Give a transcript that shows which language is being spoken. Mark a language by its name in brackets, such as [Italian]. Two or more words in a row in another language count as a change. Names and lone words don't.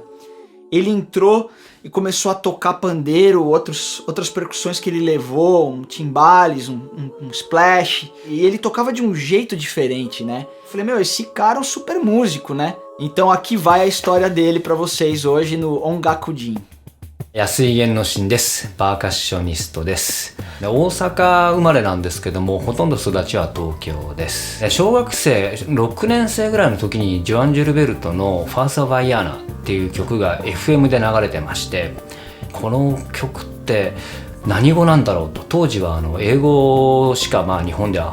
[Portuguese] Ele entrou e começou a tocar pandeiro, outras percussões que ele levou, um timbales, um splash. E ele tocava de um jeito diferente, né? Eu falei, meu, esse cara é um super músico, né? Então aqui vai a história dele pra vocês hoje no Ongakujin. [Japanese] 安井源之進です。パーカッショニストです。大阪生まれなんですけども、ほとんど育ちは東京です。小学生6年生ぐらいの時にジョアン・ジュルベルトの「ファーサー・バイアーナ」っていう曲が FM で流れてまして、この曲って何語なんだろうと、当時は英語しか日本では